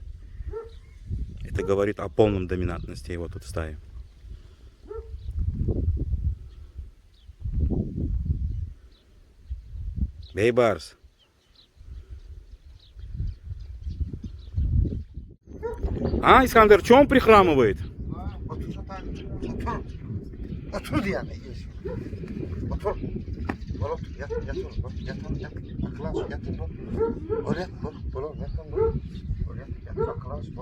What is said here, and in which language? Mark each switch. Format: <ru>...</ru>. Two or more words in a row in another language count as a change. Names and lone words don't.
<ru>Это говорит о полном доминантности его тут в стае. Бейбарс. А, Искандер, что он прихрамывает?</ru> <tr>Otur yani. Otur. Otur. Yat. Akıllı yat. Oraya yat. Oraya yat. Oraya yat. Akıllı.</tr>